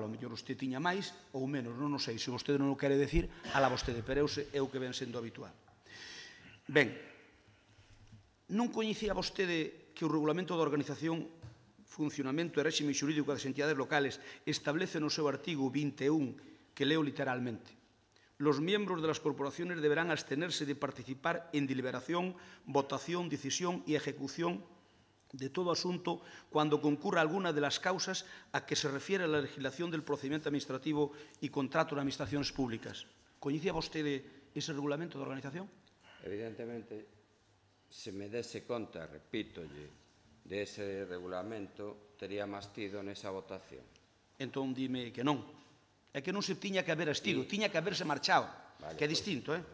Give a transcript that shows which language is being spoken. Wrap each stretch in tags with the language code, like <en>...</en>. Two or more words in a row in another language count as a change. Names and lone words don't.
<gl>O mellor usted tiña máis ou menos, non o sei. Se vostede non o quere decir, ala vostede, pero é o que ven sendo habitual. Ben, non coñecía vostede que o Regulamento da Organización, Funcionamento e Réxime Xurídico das Entidades Locales establece no seu artigo 21, que leo literalmente:</gl> <es>los miembros de las corporaciones deberán abstenerse de participar en deliberación, votación, decisión y ejecución de todo asunto cuando concurra alguna de las causas a que se refiere la legislación del procedimiento administrativo y contrato de administraciones públicas.</es> <gl>¿Coñecía vostede ese regulamento de organización? Evidentemente, se me dese conta, repítolle, dese regulamento, tería máis tido nesa votación. Entón, dime que non. É que non se tiña que haber estido, tiña que haberse marchado, que é distinto, eh?</gl>